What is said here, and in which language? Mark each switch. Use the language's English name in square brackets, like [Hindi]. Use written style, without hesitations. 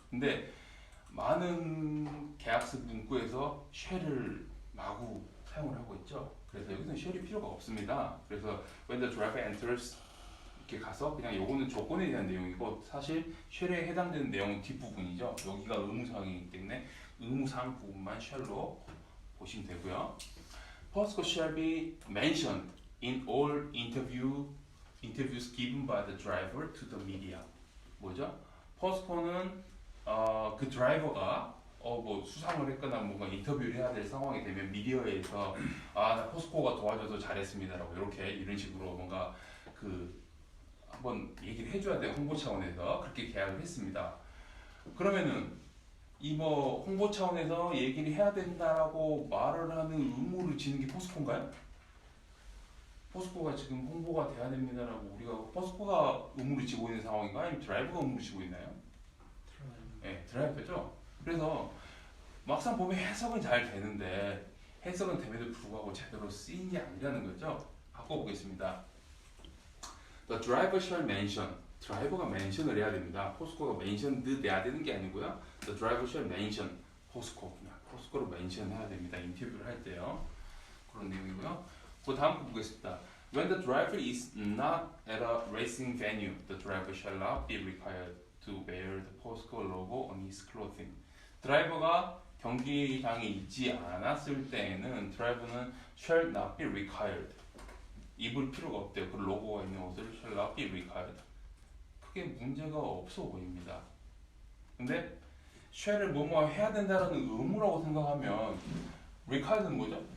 [Korean] 근데 많은 계약서 문구에서 쉘을 마구 사용을 하고 있죠. 그래서 여기서는 쉘이 필요가 없습니다. 그래서 [English] when the driver enters [Korean] 이렇게 가서 그냥 요거는 조건에 대한 내용이고 사실 쉘에 해당되는 내용은 뒷부분이죠. 여기가 의무사항이기 때문에 의무사항 부분만 쉘로 보시면 되고요. [English] POSCO shall be mentioned in all interviews given by the driver to the media. [Korean] 뭐죠? POSCO는 그 드라이버가 뭐 수상을 했거나 뭔가 인터뷰를 해야 될 상황이 되면 미디어에서 나 포스코가 도와줘서 잘했습니다라고 이런 식으로 뭔가 그 한번 얘기를 해줘야 돼요. 홍보 차원에서 그렇게 계약을 했습니다. 그러면은 이 뭐 홍보 차원에서 얘기를 해야 된다라고 말을 하는 의무를 지는 게 포스코인가요? 포스코가 지금 홍보가 돼야 됩니다라고 우리가 포스코가 의무를 지고 있는 상황인가 아니면 드라이버가 의무를 지고 있나요? 네, 드라이버죠. 그래서 막상 보면 해석은 잘 되는데 해석은 됨에도 불구하고 제대로 쓰인 게 아니라는 거죠. 바꿔보겠습니다. [English] The driver shall mention. [Korean] 드라이버가 mention을 해야 됩니다. 포스코가 mentioned 해야 되는 게 아니고요. [English] The driver shall mention. [Korean] 포스코로 mention 해야 됩니다. 인터뷰를 할 때요. 그런 내용이고요. 그 다음 거 보겠습니다. [English] When the driver is not at a racing venue, the driver shall not be required to wear the POSCO logo on his clothing. [Korean] 드라이버가 경기장에 있지 않았을 때에는 드라이버는 [English] shall not be required. [Korean] 입을 필요가 없대요. 그 로고가 있는 옷을 [English] shall not be required. [Korean] 크게 문제가 없어 보입니다. 근데 shall을 뭐뭐 해야 된다는 의무라고 생각하면 required는 뭐죠?